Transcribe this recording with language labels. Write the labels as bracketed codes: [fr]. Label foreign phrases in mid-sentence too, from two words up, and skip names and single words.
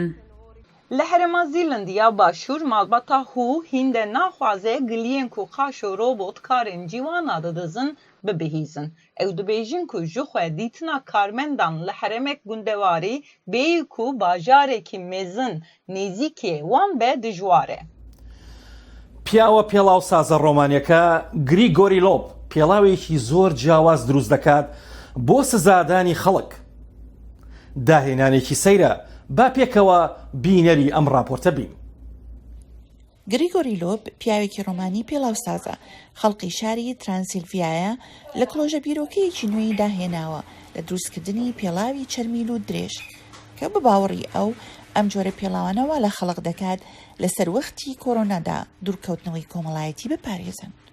[ku] Li Herêma Zîlandiya Başûr malbata hû hîn de naxwaze giliyên ku xaş û robot karên cîwana didizin bibihîzin. Ew dibêjin ku ji xwe dîtina karmendan li heremek gundewarî bêyî ku bajarekî mezin nêzîkê wan be dijwar e. [ckb] پیاوە پێڵاو سازە ڕۆمانیەکە گریگۆری لۆب پێڵاوێکی زۆر جیاواز دروست دەکات بۆ سزادانی خەڵک. داهێنانێکی سەیرە با پێکەوە بینەری ئەم راپۆرتە بین. گریگۆری لۆب پیاوێکی ڕۆمانی پێڵاوسازە خەڵقی شاری ترانسیلڤیایە لە کلۆژە بیرۆکەیەکی نوێی داهێناوە لە دروستکردنی پێڵاوی چەرمیل و درێژ کە بە باوەڕی ئەو ئەم جۆرە پێڵاوانەوە لە خەڵق دەکات لەسەر وەختی کۆرۆنادا دوورکەوتنەوەی کۆمەڵایەتی بپارێزن.